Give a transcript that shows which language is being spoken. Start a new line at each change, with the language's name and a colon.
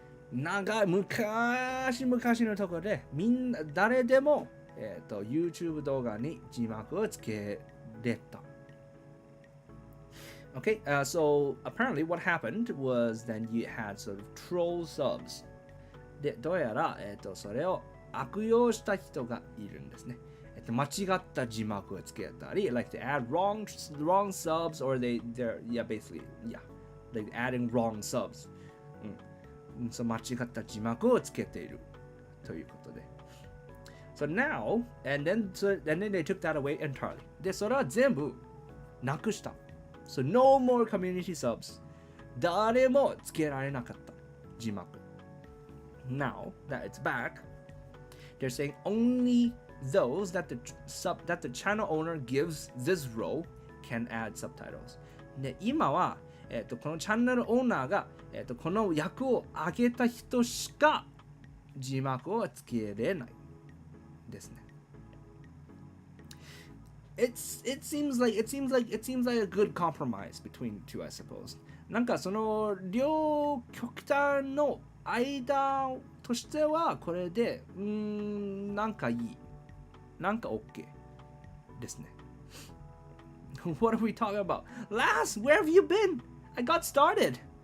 Japanese: 長い昔のところで誰でも、YouTube 動画に字幕をつけれた。
English: Okay, so apparently what happened was then you had sort of troll subs.
Japanese: で、どうやら、それを悪用した人がいるんですね。間違った字幕をつけたり、
English: like to add wrong subs, or they're basically like adding wrong subs.
Japanese: そう間違った字幕をつけているということで。
English: So now, and then they took that away entirely.
Japanese: で、それは全部なくした。
English: So no more community subs.
Japanese: 誰もつけられなかった字幕。
English: Now that it's back, they're saying only those that the channel owner gives this role can add subtitles.
Japanese: で、今は、このチャンネルオーナーが、この役をあげた人しか字幕をつけれないですね。
English: It seems like a good compromise between the two, I suppose.
Japanese: なんかその両極端の間としてはこれでなんかいい、なんか OK ですね。
English: What are we talking about? Last, where have you been? I got started.